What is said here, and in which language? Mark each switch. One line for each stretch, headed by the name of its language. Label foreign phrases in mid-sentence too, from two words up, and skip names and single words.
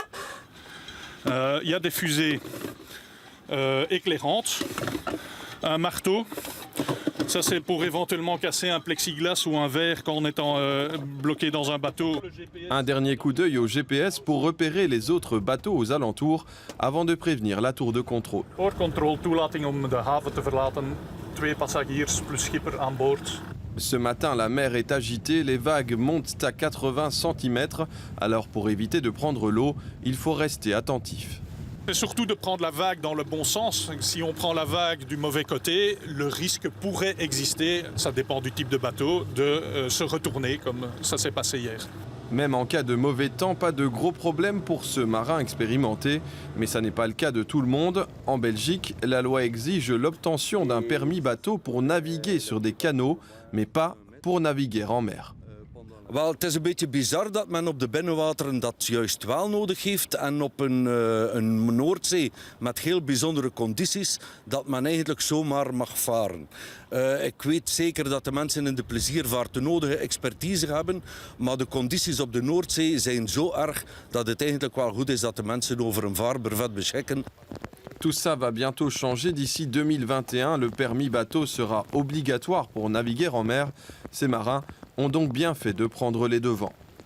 French: Il y a des fusées éclairantes, un marteau. Ça, c'est pour éventuellement casser un plexiglas ou un verre quand on est bloqué dans un bateau. Un dernier coup d'œil au GPS pour repérer les autres bateaux aux alentours avant de prévenir la tour de contrôle.
Dutch: Oorcontrole, toelating om de haven te verlaten. 2 passagiers plus schipper aan boord.
French: Ce matin, la mer est agitée, les vagues montent à 80 cm. Alors pour éviter de prendre l'eau, il faut rester attentif. C'est surtout de prendre la vague dans le bon sens. Si on prend la vague du mauvais côté, le risque pourrait exister, ça dépend du type de bateau, de se retourner comme ça s'est passé hier. Même en cas de mauvais temps, pas de gros problème pour ce marin expérimenté. Mais ça n'est pas le cas de tout le monde. En Belgique, la loi exige l'obtention d'un permis bateau pour naviguer sur des canaux, mais pas pour naviguer en mer.
Dutch: Wel, het is een beetje bizar dat men op de binnenwateren dat juist wel nodig heeft en op een Noordzee met heel bijzondere condities dat men eigenlijk zomaar mag varen. Ik weet zeker dat de mensen in de pleziervaart de nodige expertise hebben, maar de condities op de Noordzee zijn zo erg dat het eigenlijk wel goed is dat de mensen over een vaarbrevet beschikken.
French: Tout ça va bientôt changer. D'ici 2021, le permis bateau sera obligatoire pour naviguer en mer. Ces marins ont donc bien fait de prendre les devants.